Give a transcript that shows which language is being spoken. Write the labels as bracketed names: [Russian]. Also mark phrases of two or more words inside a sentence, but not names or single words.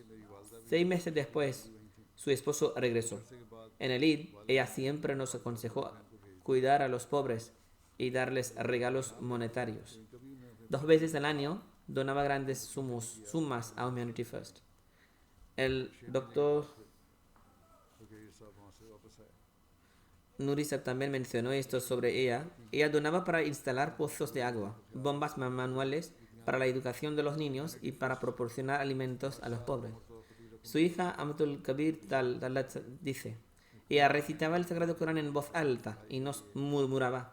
[Spanish] 6 meses después, su esposo regresó. En el Eid, ella siempre nos aconsejó cuidar a los pobres y darles regalos monetarios. 2 veces al año donaba grandes sumas a Humanity First. El doctor [Urdu] فقیر صاحب وہاں سے واپس آئے [Spanish] Nurisa también mencionó esto sobre ella. Ella donaba para instalar pozos de agua, bombas manuales para la educación de los niños y para proporcionar alimentos a los pobres. Su hija Amtul Kabir Talat dice: ella recitaba el Sagrado Corán en voz alta y nos murmuraba.